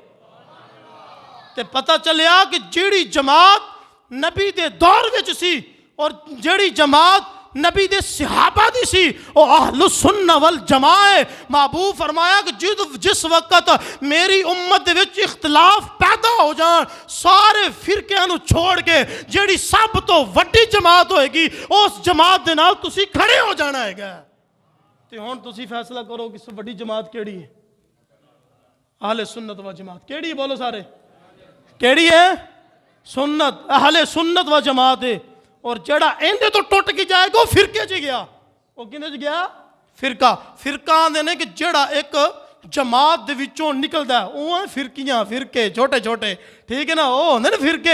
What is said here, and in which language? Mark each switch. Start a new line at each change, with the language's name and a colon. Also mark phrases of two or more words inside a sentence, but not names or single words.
Punjabi: تے پتہ چلیا کہ جیڑی جماعت نبی دے دور وچ سی اور جیڑی جماعت نبی دے صحابہ دی سی او اہل سنہ والجماع ہے۔ محبوب فرمایا کہ جس وقت میری امت دے وچ اختلاف پیدا ہو جان سارے فرقیاں نو چھوڑ کے جیڑی سب تو وڈی جماعت ہوئے گی اس جماعت دے نال تسی کھڑے ہو جانا ہے گا۔ تے ہن تسی فیصلہ کرو کہ سب وڈی جماعت کیڑی ہے؟ اہل سنت و جماعت کیڑی ہے؟ بولو سارے کیڑی ہے؟ سنت، اہل سنت و جماعت ہے۔ اور جڑا ایندے تو ٹوٹ کی جائے گا وہ فرقے چ گیا، وہ کیندے چ گیا؟ فرقہ۔ فرقہ آندے نے کہ جڑا ایک جماعت دے وچوں نکلدا ہے وہ فرقیاں، فرقے چھوٹے چھوٹے، ٹھیک ہے نا، وہ ہوندے نے فرقے۔